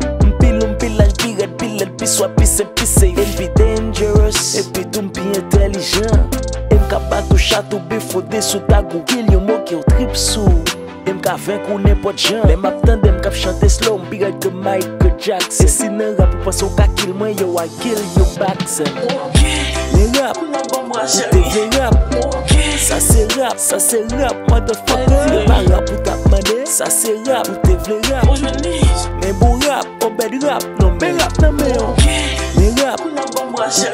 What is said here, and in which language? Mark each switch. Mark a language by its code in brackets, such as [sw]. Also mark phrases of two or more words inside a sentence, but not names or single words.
[ht] M pil ou m pil laj, pi rèd, pi lèd, pi swat, pi sen, pi safe. E m pi dangerous, e pi tou m pi entelijan. E m ka bat ou chat ou bif ou dis ou tag ou kill yon mo ki ou trip sou. E m ka venk ou nenpòt jan. Lè m ap tande m k ap chante slow, m pi rèd ke Michael Jackson. E si nan rap ou panse ou ka kill mwen, [en] yo, I kill you back, son. Ok. [ht] Men rap, Ou nan bon mwa ou chèri. te vle rap. Ok. Sa se rap, sa se rap, motherfucker. Ok. Mwen pa rap pou ta mande. Sa se rap, ou te vle rap. Ou je lis. Men bon rap, Obed rap, non men rap nan men yo. Ok. Men rap, Ou nan bon mwa ou chèri.